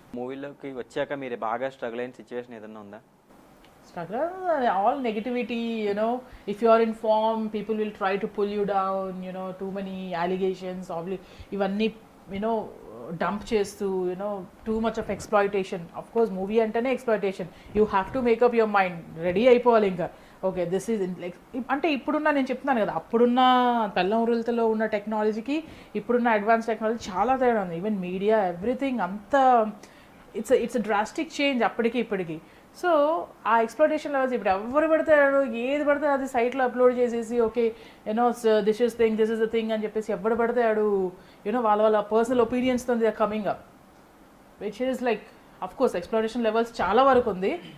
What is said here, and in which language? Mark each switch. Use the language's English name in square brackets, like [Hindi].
[Telugu] మూవీలోకి వచ్చాక మీరు బాగా స్ట్రగుల్ అయిన సిచ్యువేషన్ ఏదైనా ఉందా? [English] struggle, all negativity, you know, if you are in form, people will try to pull you down, you know, too many allegations, [Telugu] ఇవన్నీ, [English] you know, dump [Telugu] చేస్తూ, [English] you know, too much of exploitation. Of course, movie [Telugu] అంటేనే [English] exploitation. You have to make up your mind, [Telugu] ready అయిపోవాలి ఇంకా. [English] okay, this is like, [Telugu] అంటే ఇప్పుడున్న, నేను చెప్తున్నాను కదా, అప్పుడున్న పెళ్ళం ఉరులతో ఉన్న టెక్నాలజీకి ఇప్పుడున్న అడ్వాన్స్ టెక్నాలజీ చాలా తేడా ఉంది. [English] even media, everything [Telugu] అంతా, [English] it's drastic change [Telugu] అప్పటికి ఇప్పటికి. సో ఆ ఎక్స్ప్లోటేషన్ లెవెల్స్ ఇప్పుడు ఎవరు పడతాడు, ఏది పడితే అది సైట్లో అప్లోడ్ చేసేసి, okay [English] you know this is the thing [Telugu] అని చెప్పేసి ఎవరు పడతాడు, యూనో వాళ్ళ personal ఒపీనియన్స్తో [English] they are coming up, which is like, of course [Telugu] exploitation levels చాలా వరకు ఉంది.